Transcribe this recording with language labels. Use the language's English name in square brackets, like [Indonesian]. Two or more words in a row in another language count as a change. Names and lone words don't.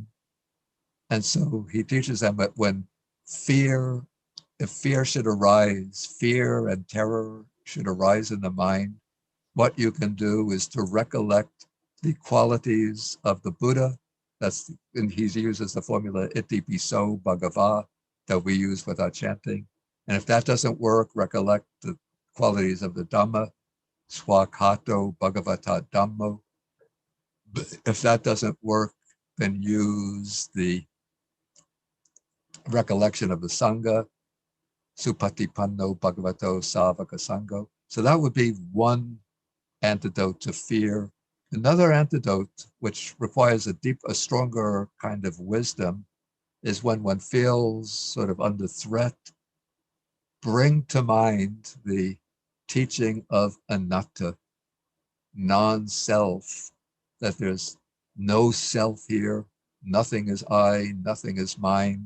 [English] And so he teaches them that when if fear should arise, fear and terror should arise in the mind, what you can do is to recollect the qualities of the Buddha. And he uses the formula [Pali] iti piso bhagava [English] that we use with our chanting. And if that doesn't work, recollect the qualities of the Dhamma, [Pali] swakato bhagavata dhammo. [English] If that doesn't work, then use the recollection of the Sangha, [Pali] supatipanno bhagavato savaka sangho. [English] So that would be one antidote to fear. Another antidote, which requires a stronger kind of wisdom, is when one feels sort of under threat, bring to mind the teaching of anatta, non-self, that there's no self here, nothing is I, nothing is mine.